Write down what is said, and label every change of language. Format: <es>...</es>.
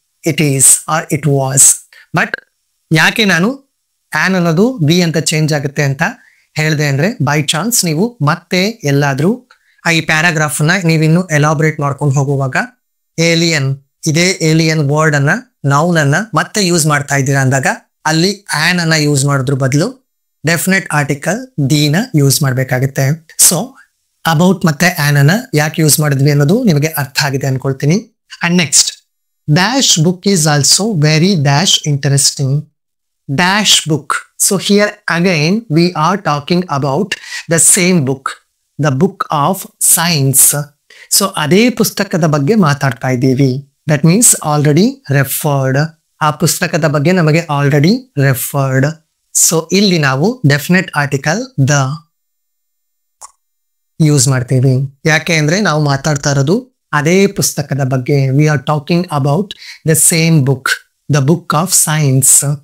<en>It is or it was.</en> <kn>But ಯಾಕೆ ನಾನು on ಅನ್ನೋದು ಬಿ ಅಂತ ಚೇಂಜ್ ಆಗುತ್ತೆ ಅಂತ ಹೇಳಿದೆ ಅಂದ್ರೆ ಬೈ ಚಾನ್ಸ್ ನೀವು ಮತ್ತೆ ಎಲ್ಲಾದ್ರೂ ಈ ಪ್ಯಾರಾಗ್ರಾಫ್ ನ ನೀವಿನ್ನು ಎಲಾಬ್ರೇಟ್ ಮಾಡ್ಕೊಂಡು ಹೋಗುವಾಗ ಏಲಿಯನ್, ಇದೇ ಏಲಿಯನ್ ವರ್ಡ್ ಅನ್ನ ನೌನ್ ಅನ್ನ ಮತ್ತೆ ಯೂಸ್ ಮಾಡ್ತಾ ಇದ್ದೀರಾ ಅಂದಾಗ ಅಲ್ಲಿ ಆನ್ ಅನ್ನ ಯೂಸ್ ಮಾಡೋದ್ರ ಬದಲು ಡೆಫಿನೆಟ್ ಆರ್ಟಿಕಲ್ ಡಿನ ಯೂಸ್ ಮಾಡಬೇಕಾಗುತ್ತೆ. ಸೊ ಅಬೌಟ್ ಮತ್ತೆ ಆನ್ ಅನ್ನ ಯಾಕೆ ಯೂಸ್ ಮಾಡಿದ್ವಿ ಅನ್ನೋದು ನಿಮಗೆ ಅರ್ಥ ಆಗಿದೆ ಅನ್ಕೊಳ್ತೀನಿ.</kn> <en>And next, dash book is also very dash interesting. Dash book So here again we are talking about the same book, the book of science.</en> <kn>So ಅದೇ ಪುಸ್ತಕದ ಬಗ್ಗೆ ಮಾತಾಡ್ತಾ ಇದ್ದೀವಿ.</kn> <en>That means already referred.</en> <kn>ಆ ಪುಸ್ತಕದ ಬಗ್ಗೆ ನಮಗೆ ಆಲ್ರೆಡಿ ರೆಫರ್ಡ್. ಸೊ ಇಲ್ಲಿ ನಾವು ಡೆಫಿನೆಟ್ ಆರ್ಟಿಕಲ್ ದ ಯೂಸ್ ಮಾಡ್ತೀವಿ. ಯಾಕೆ ಅಂದ್ರೆ ನಾವು ಮಾತಾಡ್ತಾ ಇರೋದು ಅದೇ ಪುಸ್ತಕದ ಬಗ್ಗೆ.</kn> <en>We are talking about the same book, the book of science.</en>